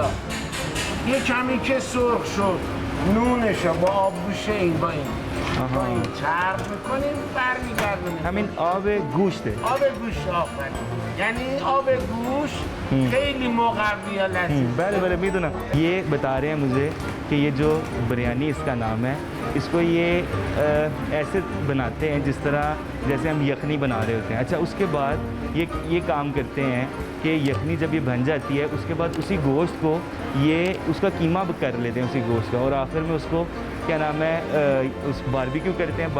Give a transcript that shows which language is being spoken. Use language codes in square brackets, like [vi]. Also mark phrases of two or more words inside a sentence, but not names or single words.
[fa] یه کمی که سرخ شد نونش با آب گوشه این با این با این چرب میکنیم برمیگردونیم. همین آب گوشته. آب گوشت آفرین، یعنی آب گوشت خیلی مقوی و لذیذ. بله بله میدونم. [hi] ये बता रहे हैं मुझे कि ये जो बिरयानी इसका नाम है, इसको ये ऐसे बनाते हैं जिस तरह जैसे हम यखनी बना रहे होते हैं. अच्छा, उसके बाद ये काम करते हैं कि यखनी जब ये बन जाती है उसके बाद उसी गोश्त को ये उसका कीमा कर लेते हैं उसी गोश्त का, और आखिर में उसको क्या नाम है उस बारबेक्यू करते हैं.